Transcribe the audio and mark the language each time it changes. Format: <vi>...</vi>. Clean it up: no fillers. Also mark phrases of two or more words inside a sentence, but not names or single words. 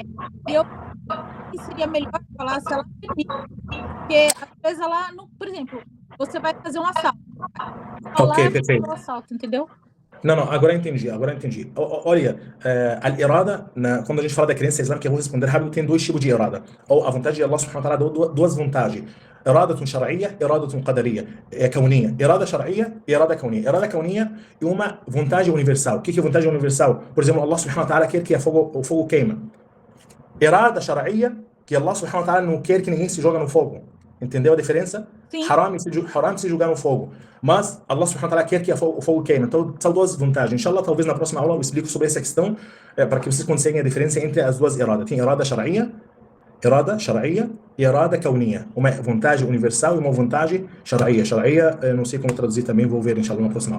<pt>E eu acho que seria melhor falar se ela permite, porque às vezes ela, por exemplo, você vai fazer um assalto. Ok, perfeito. Um assalto, entendeu? Não, agora entendi. Olha, al-irada, quando a gente fala da crença islâmica, eu vou responder rápido, tem 2 tipos de irada. Ou a vontade de</pt> <ar>الله سبحانه وتعالى</ar> <pt>deu 2 vontades.</pt> <ar>إرادة شرعية إرادة قدرية كونية إرادة شرعية إرادة كونية إرادة كونية</ar> <pt>é uma vontade universal. O que é vontade universal? Por exemplo,</pt> <ar>الله سبحانه وتعالى</ar> <pt>quer que o fogo queima.</pt> <ar>إرادة شرعية,</ar> <pt>que</pt> <ar>الله سبحانه وتعالى</ar> <pt>não quer que ninguém se joga no fogo. Entendeu a diferença? Sim. Haram se jogar no fogo. Mas</pt> <ar>الله سبحانه وتعالى</ar> <pt>quer que o fogo queime. Então, são 2 vantagens. Inshallah, talvez na próxima aula eu explico sobre essa questão, para que vocês consigam a diferença entre as 2 iradas. Tem</pt> <ar>إرادة شرعية</ar> <pt>e</pt> <ar>إرادة كونية.</ar> <pt>Uma vontade universal e uma vontade شرعية. شرعية, não sei como traduzir também, vou ver, inshallah, na próxima aula.</pt>